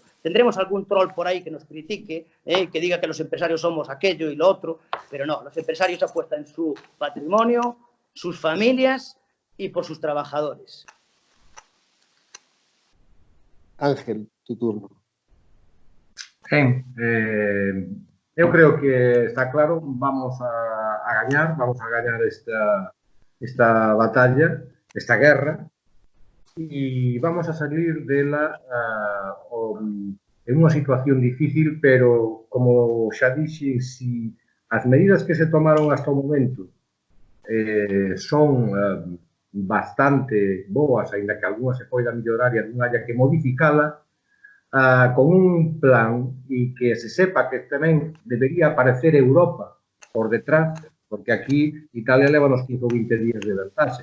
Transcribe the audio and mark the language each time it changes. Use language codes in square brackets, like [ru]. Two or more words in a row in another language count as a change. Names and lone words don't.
[es] Tendremos algún troll por ahí que nos critique, que diga que los empresarios somos aquello y lo otro, pero no, los empresarios apuestan en su patrimonio, sus familias y por sus trabajadores. Ángel, tu turno. [gl] Ben, eu creo que está claro, vamos a gañar esta batalla, esta guerra, e vamos a salir dela en unha situación difícil, pero, como xa dixen, si as medidas que se tomaron hasta o momento son bastante boas, ainda que algunha se poida mellorar e algunha haya que modificala, con un plan e que se sepa que tamén debería aparecer Europa por detrás, porque aquí Italia leva uns 15 ou 20 días de vantaxe.